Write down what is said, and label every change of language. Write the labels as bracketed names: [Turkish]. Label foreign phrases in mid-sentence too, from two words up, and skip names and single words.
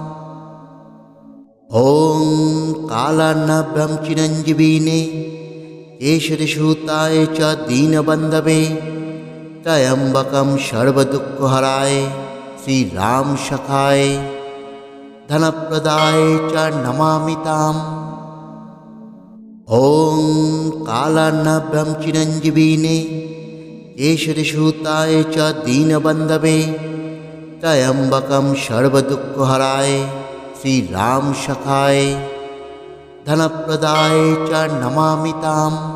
[Sanskrit] ওং কালার্নাভ্যং চিরঞ্জীবিনে কেশরিসূতায় চ দীনবন্ধবে ত্রয়ম্বকং সর্বদুঃখহরায় শ্রীরাম সখায় धनप्रदाय च नमामि ताम्। ॐ कालार्णव्यं चिरञ्जीविने केशरिसूताय च दीनबन्धवे त्र्यम्बकं सर्वदुःखहराय श्रीराम सखाय धनप्रदाय च नमामि ताम्।